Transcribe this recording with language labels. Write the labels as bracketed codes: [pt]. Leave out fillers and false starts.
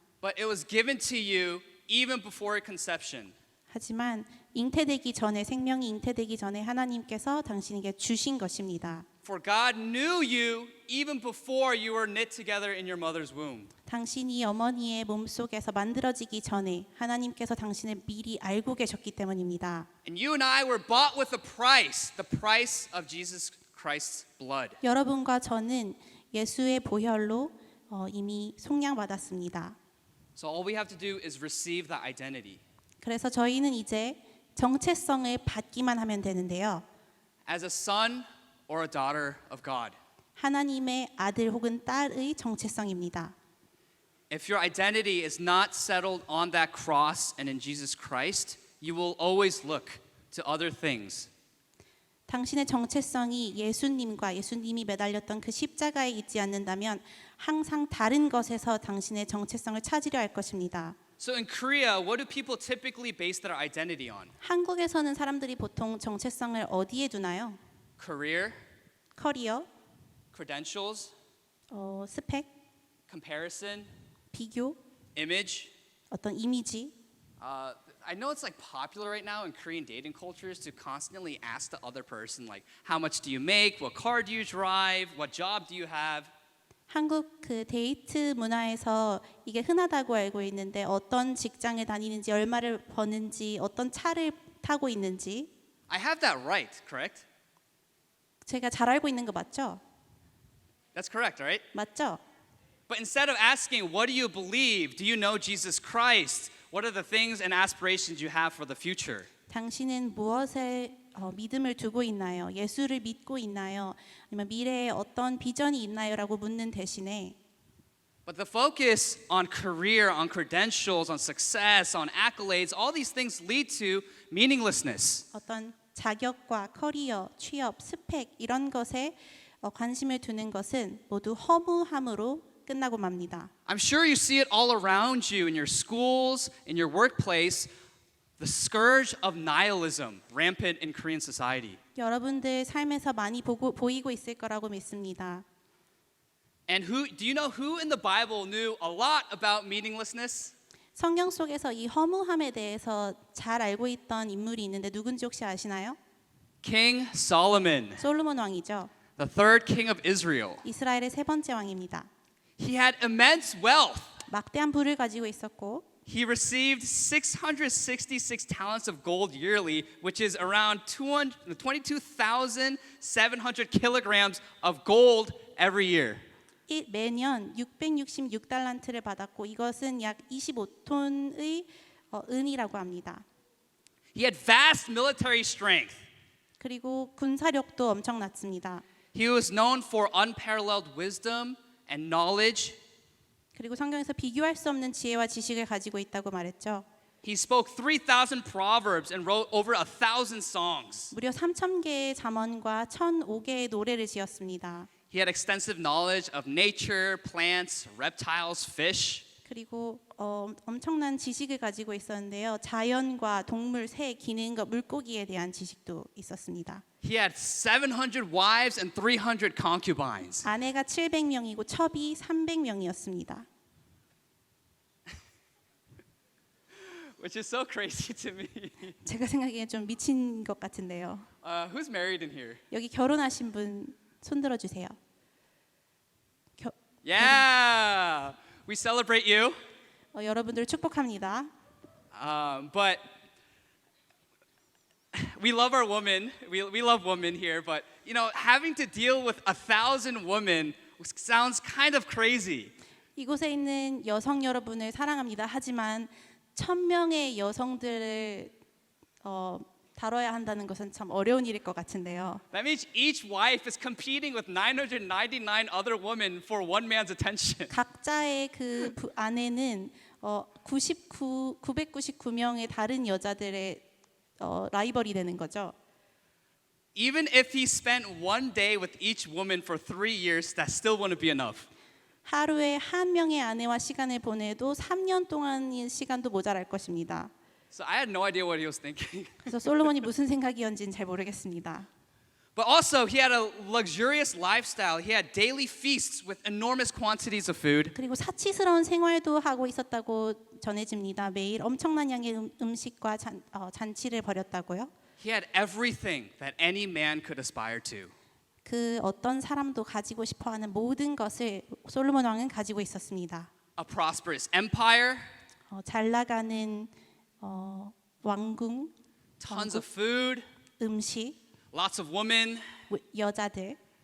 [en] but it was given to you even before conception. [ko] 하지만 잉태되기 전에 생명이 잉태되기 전에 하나님께서 당신에게 주신 것입니다. [en] For God knew you even before you were knit together in your mother's womb. [ko] 당신이 어머니의 몸속에서 만들어지기 전에 하나님께서 당신을 미리 알고 계셨기 때문입니다. [en] And you and I were bought with a price, the price of Jesus Christ's blood. [ko] 여러분과 저는 예수의 보혈로 이미 속량받았습니다. [en] So all we have to do is receive that identity. [ko] 그래서 저희는 이제 정체성을 받기만 하면 되는데요. [en] As a son or a daughter of God. [ko] 하나님의 아들 혹은 딸의 정체성입니다. [en] If your identity is not settled on that cross and in Jesus Christ, you will always look to other things. [ko] 당신의 정체성이 예수님과 예수님이 매달렸던 그 십자가에 있지 않는다면 항상 다른 것에서 당신의 정체성을 찾으려 할 것입니다. [en] So in Korea, what do people typically base their identity on? [ko] 한국에서는 사람들이 보통 정체성을 어디에 두나요? [en] Career, [ko] 커리어, [en] credentials, [ko] 스펙, [en] comparison, [ko] 비교, [en] image. [ko] 어떤 이미지. [en] I know it's like popular right now in Korean dating cultures to constantly ask the other person like, how much do you make? What car do you drive? What job do you have? [ko] 한국 그 데이트 문화에서 이게 흔하다고 알고 있는데 어떤 직장에 다니는지, 얼마를 버는지, 어떤 차를 타고 있는지 [en] I have that right, correct? [ko] 제가 잘 알고 있는 거 맞죠? [en] That's correct, right? [ko] 맞죠? [en] But instead of asking, what do you believe? Do you know Jesus Christ? What are the things and aspirations you have for the future? [ko] 당신은 무엇에 믿음을 두고 있나요? 예수를 믿고 있나요? 아니면 미래에 어떤 비전이 있나요?라고 묻는 대신에 [en] But the focus on career, on credentials, on success, on accolades, all these things lead to meaninglessness. [ko] 어떤 자격과 커리어, 취업, 스펙 이런 것에 관심을 두는 것은 모두 허무함으로 끝나고 맙니다. [en] I'm sure you see it all around you in your schools, in your workplace, the scourge of nihilism rampant in Korean society. [ko] 여러분들 삶에서 많이 보이고 있을 거라고 믿습니다. [en] And do you know who in the Bible knew a lot about meaninglessness? [ko] 성경 속에서 이 허무함에 대해서 잘 알고 있던 인물이 있는데 누군지 혹시 아시나요? [en] King Solomon, [ko] 솔로몬 왕이죠. [en] the third king of Israel. [ko] 이스라엘의 세 번째 왕입니다. [en] He had immense wealth. [ko] 막대한 부를 가지고 있었고 [en] He received 666 talents of gold yearly, which is around 22,700 kilograms of gold every year. [ko] 매년 666달란트를 받았고 이것은 약 25톤의 은이라고 합니다. [en] He had vast military strength. [ko] 그리고 군사력도 엄청났습니다. [en] He was known for unparalleled wisdom and knowledge. [ko] 그리고 성경에서 비교할 수 없는 지혜와 지식을 가지고 있다고 말했죠. [en] He spoke 3,000 proverbs and wrote over 1,000 songs. [ko] 무려 3,000개의 잠언과 1,005개의 노래를 지었습니다. [en] He had extensive knowledge of nature, plants, reptiles, fish. [ko] 그리고 엄청난 지식을 가지고 있었는데요. 자연과 동물, 새, 기능과 물고기에 대한 지식도 있었습니다. [en] He had 700 wives and 300 concubines. [ko] 아내가 700명이고 첩이 300명이었습니다. [en] Which is so crazy to me. [ko] 제가 생각하기엔 좀 미친 것 같은데요. [en] Who's married in here? [ko] 여기 결혼하신 분 손들어 주세요. [en] Yeah, we celebrate you. [ko] 여러분들 축복합니다. [en] But we love our women. We love women here. But you know, having to deal with 1,000 women sounds kind of crazy. [ko] 이곳에 있는 여성 여러분을 사랑합니다. 하지만 1,000명의 여성들을 다뤄야 한다는 것은 참 어려운 일일 것 같은데요. [en] That means each wife is competing with 999 other women for one man's attention. [ko] 각자의 그 아내는 999명의 다른 여자들의 라이벌이 되는 거죠. [en] Even if he spent one day with each woman for 3 years, that still wouldn't be enough. [ko] 하루에 한 명의 아내와 시간을 보내도 3년 동안의 시간도 모자랄 것입니다. [en] So I had no idea what he was thinking. [ko] 그래서 솔로몬이 무슨 생각이었는지는 잘 모르겠습니다. [en] But also, he had a luxurious lifestyle. He had daily feasts with enormous quantities of food. [ko] 그리고 사치스러운 생활도 하고 있었다고 전해집니다. 매일 엄청난 양의 음식과 잔치를 벌였다고요. [en] He had everything that any man could aspire to. [ko] 그 어떤 사람도 가지고 싶어하는 모든 것을 솔로몬 왕은 가지고 있었습니다. [en] A prosperous empire, [ko] 잘 나가는 왕궁, [en] tons of food, [ko] 음식, [en] lots of women, [ko] 여자들.